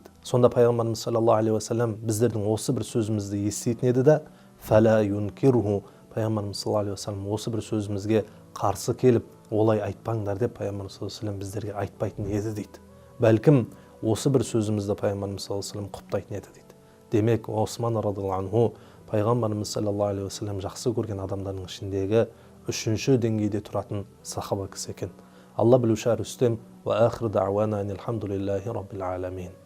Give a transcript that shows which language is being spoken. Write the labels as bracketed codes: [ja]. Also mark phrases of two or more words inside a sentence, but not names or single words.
[kk] Сонда пайғамбарымыз [ar] صلى الله عليه وسلم [kk] біздердің осы бір сөзімізді еститін еді да, [ar] فلا ينكره, [kk] пайғамбарымыз [ar] صلى الله عليه وسلم [kk] осы бір сөзімізге қарсы келіп, олай айтпаңдар деп пайғамбарымыз [ar] صلى الله عليه وسلم [kk] біздерге айтпайтын еді дейді. Бәлкім осы бір сөзімізді пайғамбарымыз [ar] صلى الله عليه وسلم [kk] құптайтын еді дейді. Демек Осман [ar] رضي الله عنه [kk] пайғамбарымыз [ar] صلى الله عليه وسلم [kk] жақсы көрген адамдардың ішіндегі үшінші деңгейде тұратын сахаба кісі екен. Алла білуші әрі үстем. [ar] وآخر دعوانا أن الحمد لله رب العالمين.